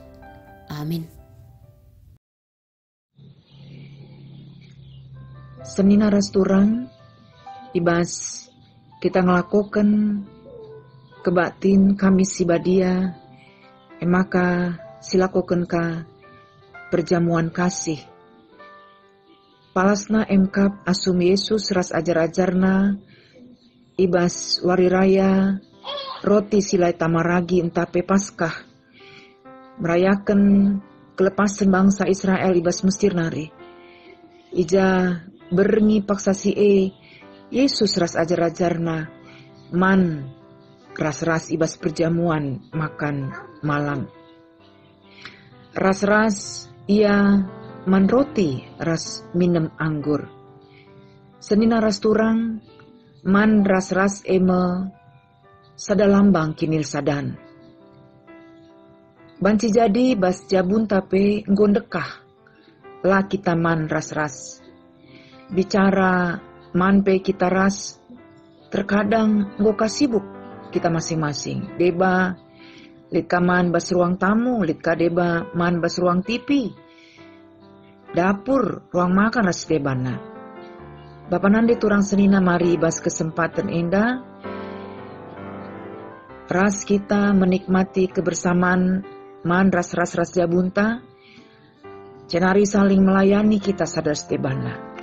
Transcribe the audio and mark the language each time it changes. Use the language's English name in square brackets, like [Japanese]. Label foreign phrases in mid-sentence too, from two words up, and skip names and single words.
[Batak Karo] Amin. Senina ras turang, ibas kita ngelakukan kebaktin kami si badia, emaka silakoken ka [Indonesian] perjamuan kasih. [Batak Karo] Palasna emkap asum Yesus ras ajar-ajarna, ibas wari raya roti silai tamaragi entape Paskah, merayakan kelepasan bangsa Israel ibas Mesir nari. Ija berngi paksa si Yesus ras ajar-ajarna man ras-ras ibas [Indonesian] perjamuan makan malam. [Batak Karo] Ras-ras ia man roti ras minum anggur. Senina ras turang man ras-ras eme sadalambang kinil sadan. Banci jadi bas jabun tape nggondekah lah kita man ras-ras. Bicara man pe kita ras, terkadang ngoka sibuk kita masing-masing. Deba litka man bas [Indonesian] ruang tamu, [Batak Karo] litka deba man bas [Indonesian] ruang TV, [Batak Karo] dapur, [Indonesian] ruang makan [Batak Karo] ras debana. Bapak nande turang senina mari bas kesempatan enda, ras kita [Indonesian] menikmati kebersamaan [Batak Karo] man ras-ras jabunta, cenari [Indonesian] saling melayani [Batak Karo] kita sadar stebana.